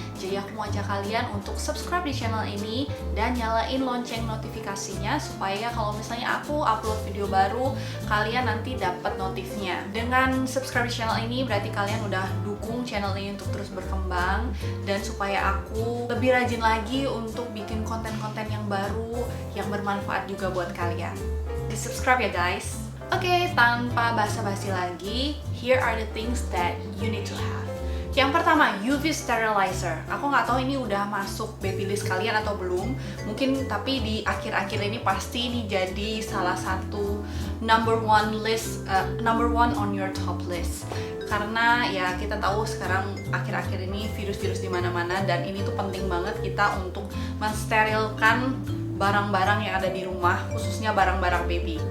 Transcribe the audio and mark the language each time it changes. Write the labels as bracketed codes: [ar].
[id] Jadi aku mau ajak kalian untuk subscribe di channel ini dan nyalain lonceng notifikasinya, supaya kalau misalnya aku upload video baru, kalian nanti dapat notifnya. Dengan subscribe di channel ini, berarti kalian udah dukung channel ini untuk terus berkembang, dan supaya aku lebih rajin lagi untuk bikin konten-konten yang baru yang bermanfaat juga buat kalian. Di subscribe ya guys. [en] Oke, [id] tanpa basa-basi lagi, [en] here are the things that you need to have. [id] Yang pertama, UV sterilizer. Aku nggak tahu ini udah masuk baby list kalian atau belum. Mungkin, tapi di akhir-akhir ini pasti ini jadi salah satu [en] number one on your top list. [id] Karena ya kita tahu sekarang akhir-akhir ini virus-virus di mana-mana, dan ini tuh penting banget kita untuk mensterilkan barang-barang yang ada di rumah, khususnya barang-barang baby.